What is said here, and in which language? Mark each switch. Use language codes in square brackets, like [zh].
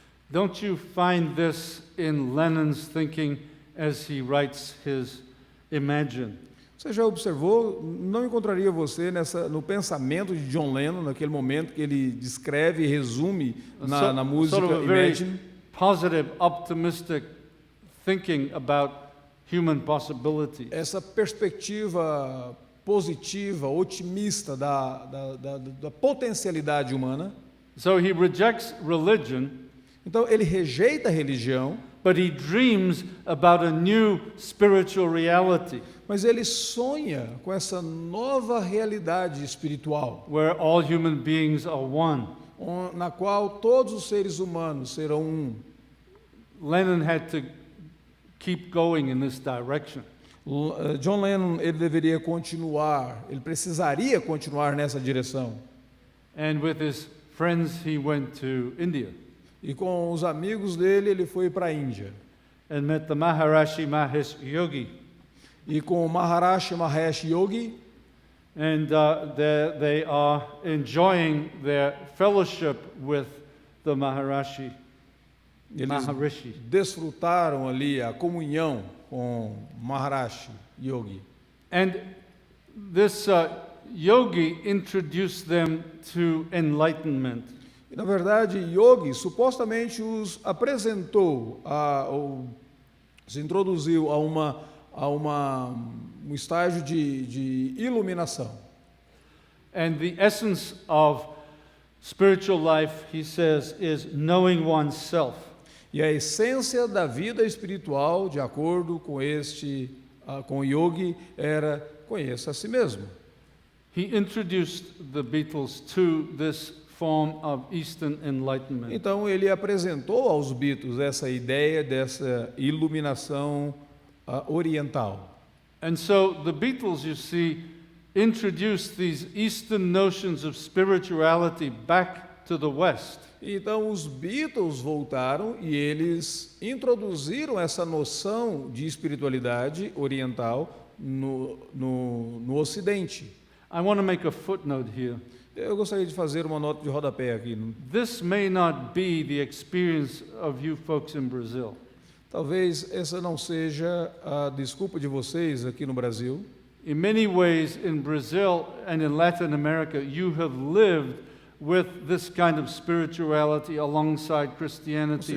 [en] Don't you find this in Lenin's thinking as he writes his Imagine? [pt] Você já observou? Não encontraria você no pensamento de John Lennon, naquele momento que ele descreve e resume na música [en] Sort of a very [pt] Imagine? [en] positive, optimistic thinking about human possibilities. [pt] Essa perspectiva positiva, otimista da potencialidade humana. [en] So he rejects religion, [pt] Então ele rejeita a religião, [en] but he dreams about a new spiritual reality [pt] mas ele sonha com essa nova realidade espiritual, [en] where all human beings are one. [pt] na qual todos os seres humanos serão um. [en] Lennon had to keep going in this direction. [pt] John Lennon, ele deveria continuar, ele precisaria continuar nessa direção. [en] And with his friends, he went to India [pt] E com os amigos dele, ele foi para a Índia. [en] and met the Maharishi Mahesh Yogi. [pt] E com o Maharishi Mahesh Yogi, [en] And they are enjoying their fellowship with the Maharishi. [pt] eles [en] Maharishi. [pt] desfrutaram ali a comunhão com Maharishi Yogi. [en] And this yogi introduced them to enlightenment. [pt] E, na verdade, Yogi supostamente os apresentou, se introduziu a um estágio de iluminação. [en] And the essence of spiritual life, he says, is knowing oneself. [pt] E a essência da vida espiritual, de acordo com com Yogi, era conheça a si mesmo. [en] He introduced the Beatles to this form of Eastern enlightenment. [pt] Então ele apresentou aos Beatles essa ideia dessa iluminação oriental. [en] And so the Beatles, you see, introduced these Eastern notions of spirituality back to the West. [pt] Então os Beatles voltaram e eles introduziram essa noção de espiritualidade oriental no Ocidente. [en] I want to make a footnote here. [pt] Eu gostaria de fazer uma nota de rodapé aqui. [en] This may not be the experience of you folks in Brazil. [pt] Talvez essa não seja a desculpa de vocês aqui no Brasil. [en] In many ways, in Brazil and in Latin America, you have lived with this kind of spirituality alongside Christianity